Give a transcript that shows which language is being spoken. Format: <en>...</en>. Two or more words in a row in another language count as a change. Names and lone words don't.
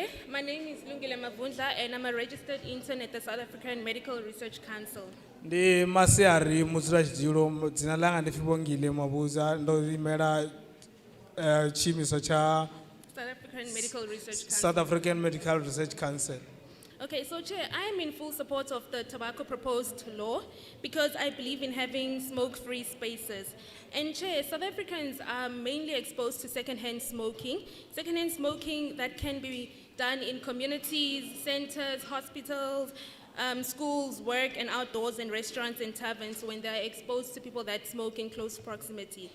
<en>My name is Lungile Mavundla, and I'm a registered intern at the South African Medical Research Council.</en> <ve>Ndi masiari mudzulatshidulo dzina langa ndi Fibongile Mabuza ndo imela chimiso cha South African Medical Research Council.</ve> <en>Okay, so Chair, I am in full support of the tobacco proposed law because I believe in having smoke-free spaces. And Chair, South Africans are mainly exposed to secondhand smoking that can be done in communities, centers, hospitals, schools, work, and outdoors, and restaurants and taverns when they're exposed to people that smoke in close proximity.</en>